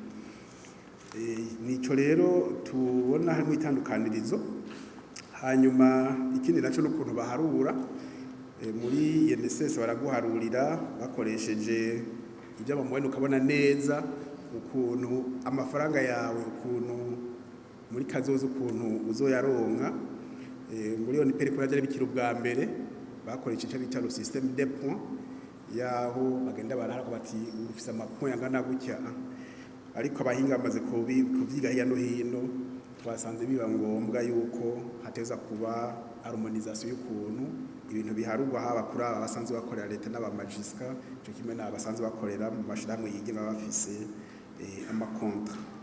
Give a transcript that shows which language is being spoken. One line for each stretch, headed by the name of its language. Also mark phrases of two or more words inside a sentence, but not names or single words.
Rundi: nico rero tubona harimo itandukanirizo hanyuma ikindi naco n'ukuntu baharura muri INSS baraguharurira bakoresheje ibyo bamubona ukabona neza ukuntu amafaranga yawe ukuntu muri kazoza ukuntu uzoyaronka muri yo nipere ko yajya bikira ubwa mbere bakoresheje icyo bita
French: le système des points
Rundi: yaho bagenda barahara bati ufise amapoint angana gutya ariko abahinga bamaze kuvyiga hirya no hino twasanze biba ngombwa yuko hateza kuba harmonisation y'ukuntu ibintu biharugwa haba kuri aba basanzwe bakorera leta n'abamajiska cyo kimwe n'abasanzwe bakorera mu mashirahamwe yigenga bafise amakontra